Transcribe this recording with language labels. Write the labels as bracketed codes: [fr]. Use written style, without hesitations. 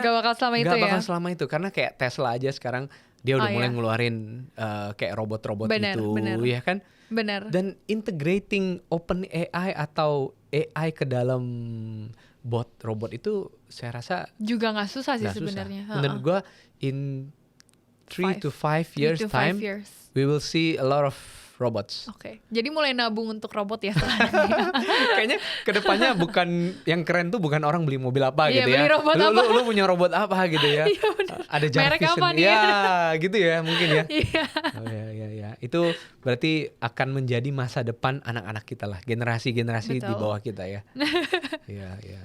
[id] nggak bakal selama itu karena kayak Tesla aja sekarang dia udah mulai ngeluarin kayak robot-robot gitu, ya kan? Benar. Dan integrating OpenAI atau AI ke dalam robot itu saya rasa juga nggak susah sih sebenarnya. Menurut gue [en] in 3 to 5 years time we will see a lot of robots. [id] Oke. Jadi mulai nabung untuk robot ya. Kayaknya kedepannya bukan yang keren tuh bukan orang beli mobil apa gitu ya. Beli robot lu punya robot apa gitu ya. Ada Jarvis. Merek apa nih? Ya, gitu ya mungkin ya. Iya. Oh ya. Itu berarti akan menjadi masa depan anak-anak kita lah, generasi-generasi di bawah kita ya. Iya.